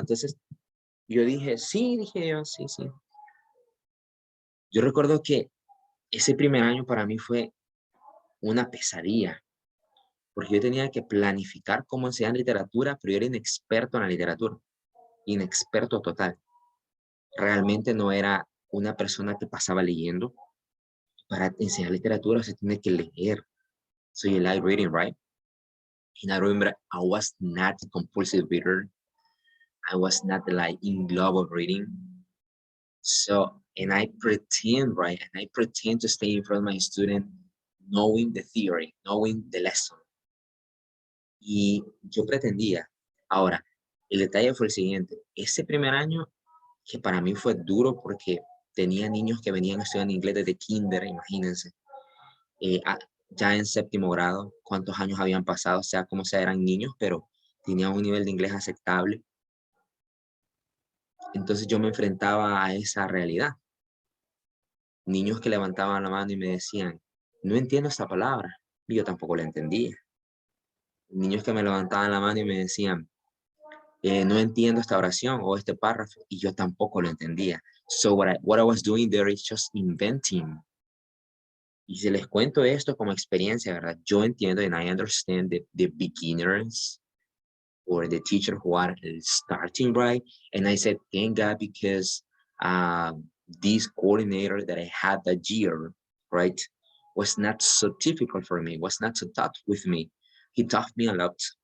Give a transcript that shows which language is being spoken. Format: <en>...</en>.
<es>Entonces, yo dije, sí, sí. Yo recuerdo que ese primer año para mí fue una pesadilla, porque yo tenía que planificar cómo enseñar literatura, pero yo era inexperto en la literatura, inexperto total. Realmente no era una persona que pasaba leyendo. Para enseñar literatura se tiene que leer.</es> <en>So you like reading, right? And I remember I was not a compulsive reader. I was not like in love of reading. So, and I pretend, right? And I pretend to stay in front of my student knowing the theory, knowing the lesson.</en> <es>Y yo pretendía. Ahora, el detalle fue el siguiente. Ese primer año, que para mí fue duro porque tenía niños que venían estudiando inglés desde kinder, imagínense. Ya en 7º grado, cuántos años habían pasado, sea como sea, eran niños, pero tenían un nivel de inglés aceptable. Entonces yo me enfrentaba a esa realidad. Niños que levantaban la mano y me decían, no entiendo esta palabra, y yo tampoco la entendía. Niños que me levantaban la mano y me decían, no entiendo esta oración o este párrafo, y yo tampoco lo entendía.</es> <en>So what I was doing there is just inventing.</en> <es>Y si les cuento esto como experiencia, ¿verdad? Yo entiendo</es> <en>and I understand the beginners or the teacher who are starting, right? And I said, thank God, because this coordinator that I had that year, right, was not so difficult for me, was not so tough with me. He taught me a lot.</en>